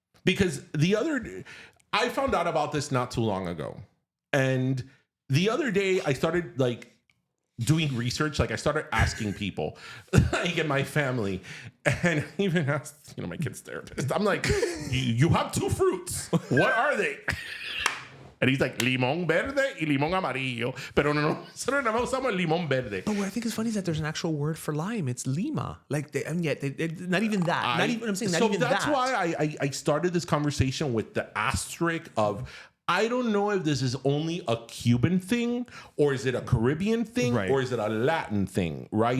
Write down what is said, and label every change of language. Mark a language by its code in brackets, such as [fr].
[en] Because I found out about this not too long ago. And the other day I started like doing research. Like I started asking people like in my family, and I even asked, my kid's therapist. I'm like, you have two fruits. What are they? And he's like, [es] limón verde y limón amarillo. Pero nosotros nada más usamos el limón verde. [en] But what I think is funny is that there's an actual word for lime. It's Lima. Like, and yet, not even that. That's why I started this conversation with the asterisk of, I don't know if this is only a Cuban thing, or is it a Caribbean thing, or is it a Latin thing, right?